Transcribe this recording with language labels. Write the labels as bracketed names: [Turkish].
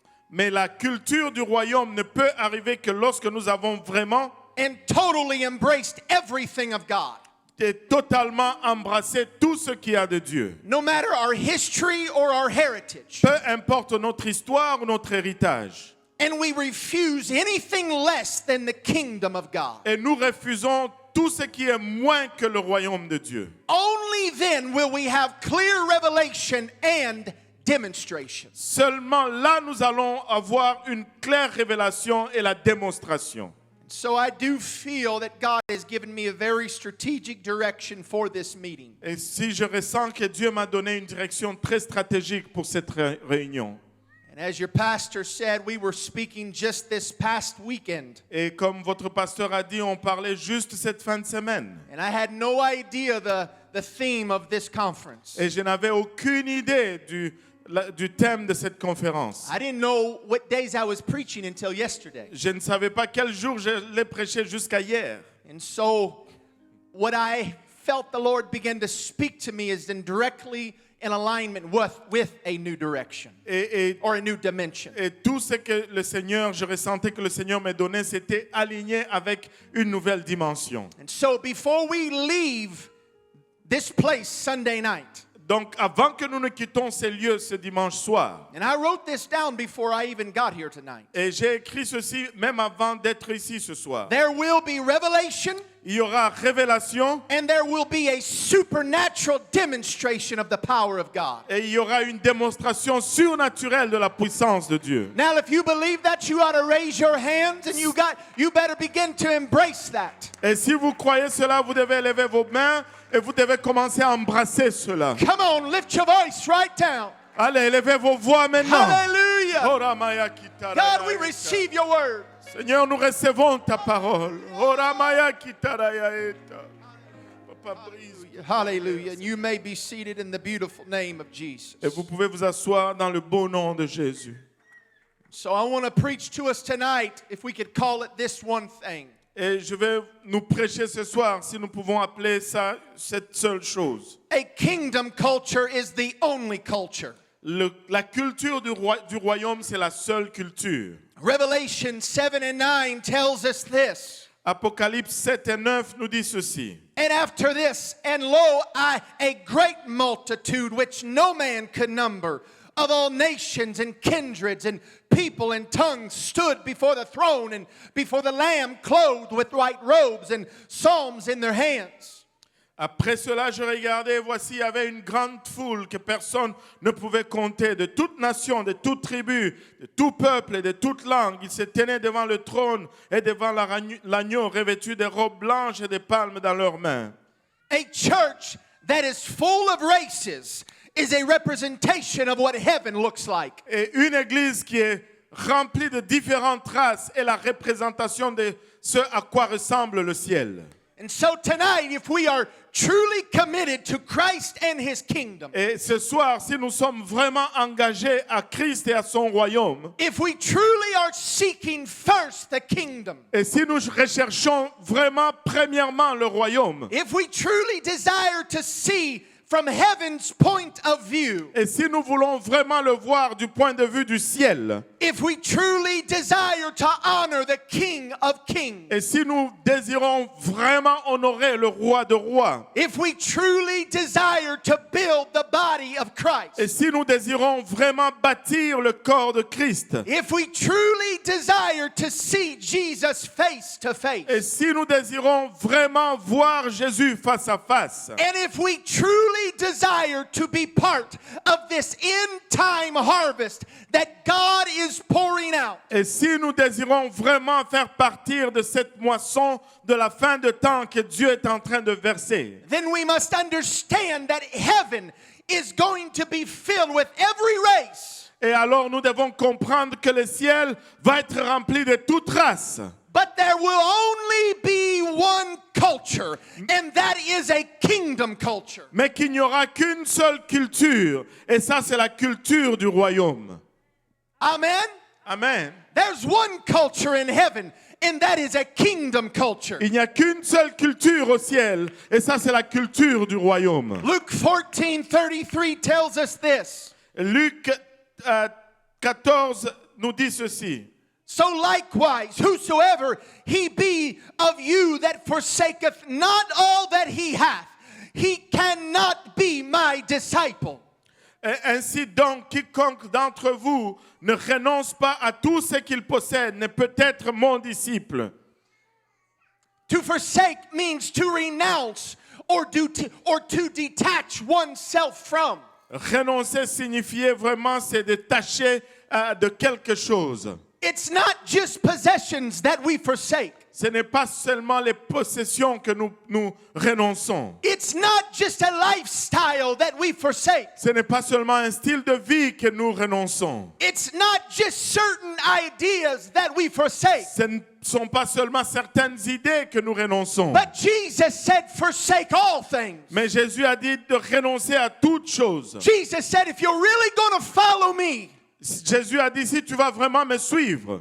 [French] Mais la culture du royaume ne peut arriver que lorsque nous avons vraiment [English] and totally embraced everything of God. [French] et totalement embrassé tout ce qu'il y a de Dieu. [English] No matter our history or our heritage. [French] Peu importe notre histoire ou notre héritage. [English] And we refuse anything less than the kingdom of God. [French] Et nous refusons tout ce qui est moins que le royaume de Dieu. [English] Only then will we have clear revelation and demonstration. [French] Seulement là, nous allons avoir une claire révélation et la démonstration. [English] So I do feel that God has given me a very strategic direction for this meeting. [French] Et si je ressens que Dieu m'a donné une direction très stratégique pour cette réunion. [English] And as your pastor said, we were speaking just this past weekend. [French] Et comme votre pasteur a dit, on parlait juste cette fin de semaine. [English] And I had no idea the theme of this conference. [French] Et je n'avais aucune idée du thème de cette conférence. [English] I didn't know what days I was preaching until yesterday. [French] Je ne savais pas quel jour je l'ai prêché jusqu'à hier. [English] And so what I felt the Lord begin to speak to me is in directly in alignment with a new direction or a new dimension. [French] Et tout ce que le Seigneur, je ressentais que le Seigneur m'a donné, c'était aligné avec une nouvelle dimension. [English] And so before we leave this place Sunday night, [French] Donc, avant que nous ne quittons ces lieux ce dimanche soir, [English] And I wrote this down before I even got here tonight. [French] et j'ai écrit ceci même avant d'être ici ce soir, [English] There will be revelation [French] il y aura révélation [English] and there will be a supernatural demonstration of the power of God. [French] et il y aura une démonstration surnaturelle de la puissance de Dieu. [English] Now, if you believe that, you ought to raise your hands and you better begin to embrace that. [French] Et si vous croyez cela, vous devez lever vos mains et vous devez commencer à embrasser cela. [English] Come on, lift your voice right down. [French] Allez, élevez vos voix maintenant. [English] Hallelujah. Ora maya kitara God, we ya receive your word. eta. [French] Seigneur, nous recevons ta parole. Ora maya kitara ya eta. Papa, brise. [English] Hallelujah. And you may be seated in the beautiful name of Jesus. [French] Et vous pouvez vous asseoir dans le beau nom de Jésus. [English] So I want to preach to us tonight, if we could call it this one thing. [French] Et je vais nous prêcher ce soir, si nous pouvons appeler ça cette seule chose. [English] A kingdom culture is the only culture. [French] La culture du royaume, c'est la seule culture. [English] Revelation 7 and 9 tells us this. [French] Apocalypse 7 et 9 nous dit ceci. [English] And after this, and lo, a great multitude which no man could number, of all nations and kindreds and people and tongues, stood before the throne and before the Lamb, clothed with white robes and psalms in their hands. [French] Après cela, je regardais, et voici, il y avait une grande foule que personne ne pouvait compter, de toute nation, de toute tribu, de tout peuple et de toute langue. Ils se tenaient devant le trône et devant l'agneau, revêtus des robes blanches et des palmes dans leurs mains. [English] A church that is full of races is a representation of what heaven looks like. [French] Et une église qui est remplie de différentes races est la représentation de ce à quoi ressemble le ciel. [English] And so tonight, if we are truly committed to Christ and His kingdom, [French] Et ce soir, si nous sommes vraiment engagés à Christ et à son royaume, [English] if we truly are seeking first the kingdom, [French] et si nous recherchons vraiment premièrement le royaume, [English] if we truly desire to see from heaven's point of view, [French] et si nous voulons vraiment le voir du point de vue du ciel, [English] if we truly desire to honor the King of Kings, [French] et si nous désirons vraiment honorer le roi de rois, [English] if we truly desire to build the body of Christ, [French] et si nous désirons vraiment bâtir le corps de Christ, [English] if we truly desire to see Jesus face to face, [French] et si nous désirons vraiment voir Jésus face à face, [English] and if we truly desire to be part of this end time harvest that God is pouring out, [French] et si nous désirons vraiment faire partir de cette moisson de la fin de temps que Dieu est en train de verser, [English] then we must understand that heaven is going to be filled with every race. [French] et alors nous devons comprendre que le ciel va être rempli de toute race. [English] But there will only be one culture, and that is a kingdom culture. [French] Mais qu'il n'y aura qu'une seule culture, et ça c'est la culture du royaume. [English] Amen? [French] Amen. [English] There's one culture in heaven, and that is a kingdom culture. [French] Il n'y a qu'une seule culture au ciel, et ça c'est la culture du royaume. [English] Luke 14:33 tells us this. [French] Luc 14 nous dit ceci. [English] So likewise, whosoever he be of you that forsaketh not all that he hath, he cannot be my disciple. [French] Et ainsi donc, quiconque d'entre vous ne renonce pas à tout ce qu'il possède ne peut être mon disciple. [English] To forsake means to renounce or to detach oneself from. [French] Renoncer signifiait vraiment se détacher de quelque chose. [English] It's not just possessions that we forsake. [French] Ce n'est pas seulement les possessions que nous renonçons. [English] It's not just a lifestyle that we forsake. [French] Ce n'est pas seulement un style de vie que nous renonçons. [English] It's not just certain ideas that we forsake. [French] Ce ne sont pas seulement certaines idées que nous renonçons. [English] But Jesus said, forsake all things. [French] Mais Jésus a dit de renoncer à toutes choses. [English] Jesus said, if you're really going to follow me, [French] Jésus a dit, si tu vas vraiment me suivre,